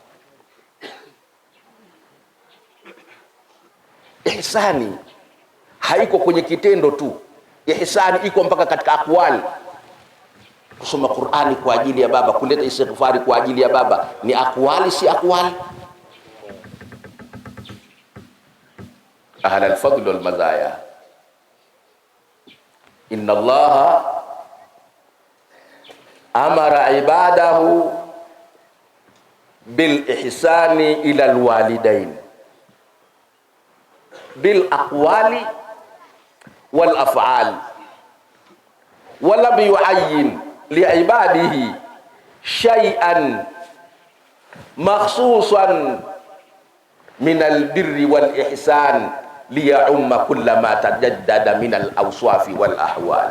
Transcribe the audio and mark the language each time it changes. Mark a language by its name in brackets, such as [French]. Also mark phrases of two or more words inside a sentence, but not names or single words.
[Swahili] Ihsani haiko kwenye kitendo tu. Ihsani iko mpaka katika akwali. Kusoma Qur'ani kwa ajili ya baba, kuleta istighfari kwa ajili ya baba, ni akwali si akwali? [Arabic] أهل الفضل والمزايا إن الله أمر عباده بالإحسان إلى الوالدين بالأقوال والأفعال ولم يعين لعباده شيئا مخصوصا من البر والإحسان ليعم كل ما تجدد من الأوصاف والأحوال.